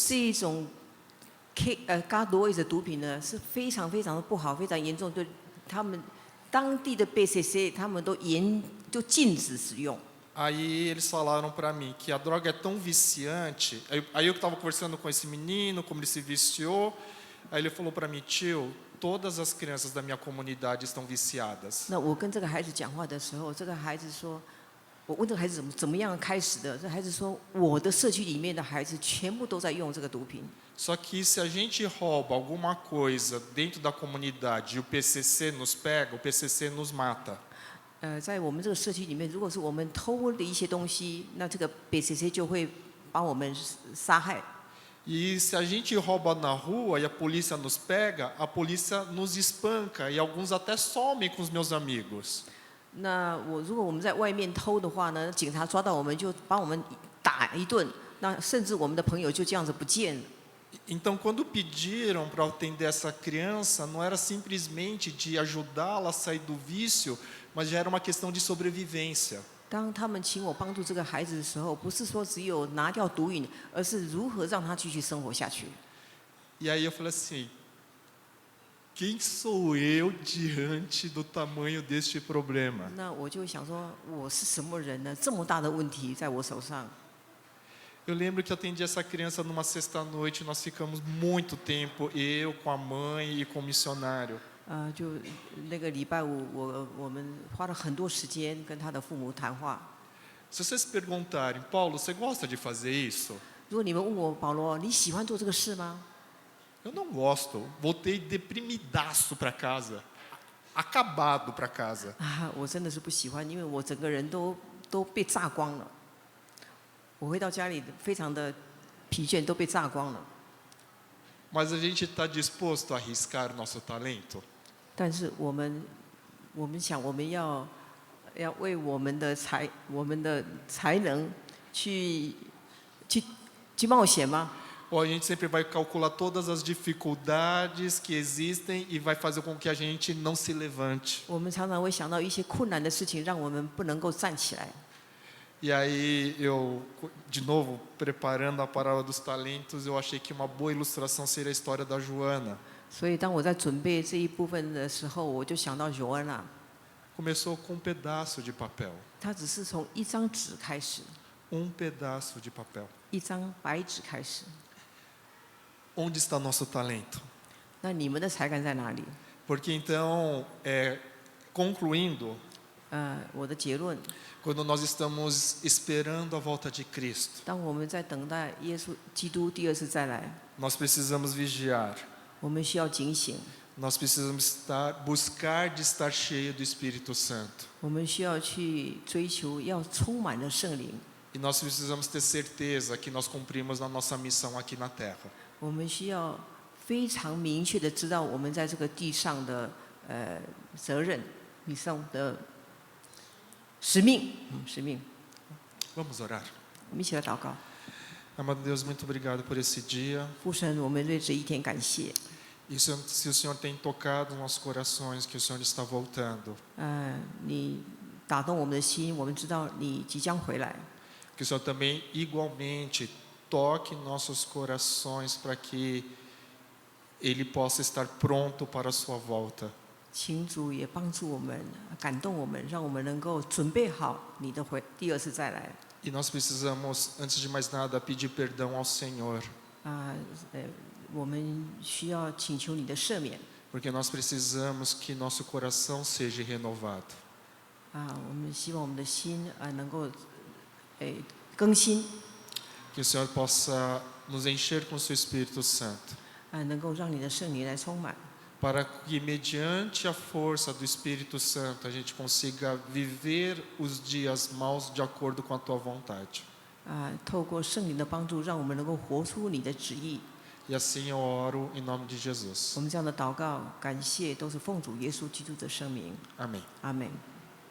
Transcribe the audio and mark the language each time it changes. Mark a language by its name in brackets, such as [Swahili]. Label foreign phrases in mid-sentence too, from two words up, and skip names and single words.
[Chinese] 这一种K2 的毒品呢，是非常非常的不好，非常严重，对他们当地的 BCC 他们都禁止使用。 [Portuguese] Aí eles falaram para mim que a droga é tão viciante. Aí eu estava conversando com esse menino, como ele se viciou. Aí ele falou para mim, tio, todas as crianças da minha comunidade estão viciadas. [Chinese] 那我跟这个孩子讲话的时候，这个孩子说：“ 我问这个孩子怎么样开始的，这孩子说我的社区里面的孩子全部都在用这个毒品。 [Portuguese] Só que se a gente rouba alguma coisa dentro da comunidade e o PCC nos pega, o PCC nos mata. [Chinese] 在我们这个社区里面，如果是我们偷的一些东西，那这个 BCC 就会把我们杀害。 [Portuguese] E se a gente rouba na rua e a polícia nos pega, a polícia nos espanca e alguns até somem com os meus amigos. [Chinese] 那如果我们在外面偷的话呢，警察抓到我们就把我们打一顿，那甚至我们的朋友就这样子不见了。 [Portuguese] Então, quando pediram para eu atender essa criança, não era simplesmente de ajudá-la a sair do vício, mas já era uma questão de sobrevivência. [Chinese] 当他们请我帮助这个孩子的时候，不是说只有拿掉毒瘾，而是如何让他继续生活下去。 [Portuguese] E aí eu falei assim: quem sou eu diante do tamanho deste problema? [Chinese] 那我就想说，我是什么人呢？这么大的问题在我手上。 [Portuguese] Eu lembro que eu atendi essa criança numa sexta-noite, nós ficamos muito tempo, eu com a mãe e com o missionário. [Chinese] 就那个礼拜五，我们花了很多时间跟他的父母谈话。 [Portuguese] Se vocês perguntarem, Paulo, você gosta de fazer isso? [Chinese] 如果你们问我保罗，你喜欢做这个事吗？ [Portuguese] Eu não gosto. Voltei deprimidaço para casa, acabado para casa. [Chinese] 我真的是不喜欢，因为我整个人都被榨光了。我回到家里非常的疲倦，都被榨光了。 [Portuguese] Mas a gente está disposto a arriscar o nosso talento? [Chinese] 但是我们想，我们要为我们的才能去冒险吗？ [Portuguese] Ou a gente sempre vai calcular todas as dificuldades que existem e vai fazer com que a gente não se levante? [Chinese] 我们常常会想到一些困难的事情，让我们不能够站起来。 [Portuguese] E aí eu, de novo, preparando a parábola dos talentos, eu achei que uma boa ilustração seria a história da Joana. [Chinese] 所以当我在准备这一部分的时候，我就想到尤安娜， [Portuguese] Começou com um pedaço de papel. [Chinese] 她只是从一张纸开始， [Portuguese] pedaço de papel. [Chinese] 一张白纸开始。 [Portuguese] Onde está nosso talento? [Chinese] 那你们的才干在哪里？ [Portuguese] Porque então, concluindo, [Chinese] 我的结论， [Portuguese] quando nós estamos esperando a volta de Cristo, [Chinese] 当我们在等待耶稣基督第二次再来， [Portuguese] nós precisamos vigiar. [Chinese] 我们需要警醒， [Portuguese] Nós precisamos buscar de estar cheio do Espírito Santo. [Chinese] 我们需要去追求，要充满了圣灵。 [Portuguese] E nós precisamos ter certeza que nós cumprimos a nossa missão aqui na Terra. [Chinese] 我们需要非常明确的知道我们在这个地上的责任、地上的使命。 [Portuguese] Vamos orar. [Chinese] 我们一起来祷告。 [Portuguese] Amado Deus, muito obrigado por esse dia. [Chinese] 父神，我们对这一天感谢。 [Portuguese] E se o Senhor tem tocado nossos corações, que o Senhor está voltando. [Chinese] 你打动我们的心，我们知道你即将回来。 [Portuguese] Que o Senhor também igualmente toque nossos corações para que Ele possa estar pronto para a sua volta. [Chinese] 请主也帮助我们，感动我们，让我们能够准备好你的第二次再来。 [Portuguese] E nós precisamos, antes de mais nada, pedir perdão ao Senhor. [Chinese] 我们需要请求你的赦免。 [Portuguese] Porque nós precisamos que nosso coração seja renovado. [Chinese] 我们希望我们的心能够更新。 [Portuguese] Que o Senhor possa nos encher com o seu Espírito Santo. [Chinese] 能够让你的圣灵来充满。 [Portuguese] Para que, mediante a força do Espírito Santo, a gente consiga viver os dias maus de acordo com a tua vontade. [Chinese] 透过圣灵的帮助，让我们能够活出你的旨意。 [Portuguese] E assim eu oro em nome de Jesus. [Chinese] 我们这样的祷告、感谢，都是奉主耶稣基督的圣名。 [Portuguese] Amém. Amém.